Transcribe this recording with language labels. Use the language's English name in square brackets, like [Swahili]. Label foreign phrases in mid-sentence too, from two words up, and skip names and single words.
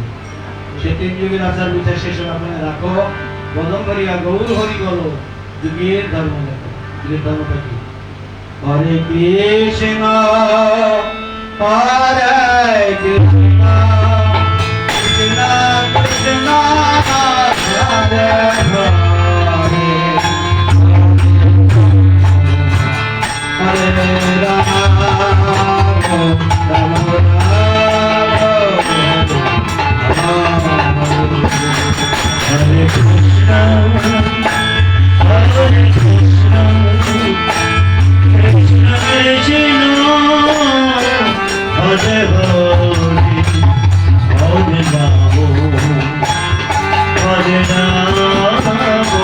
[Bangla] সে তিন যুগের আচার বিচার শেষ আপনারা রাখো, বদম করিয়া গৌর হরি বলো, যুগের ধর্ম লেখো। যুগের ধর্মটা কি? হরে কৃষ্ণ হরে কৃষ্ণ কৃষ্ণ কৃষ্ণ হরে হরে, Hare Rama, Rama Rama, Hare Krishna, Hare Krishna, Krishna Krishna, Hare Hare, Hare Rama, Hare Rama.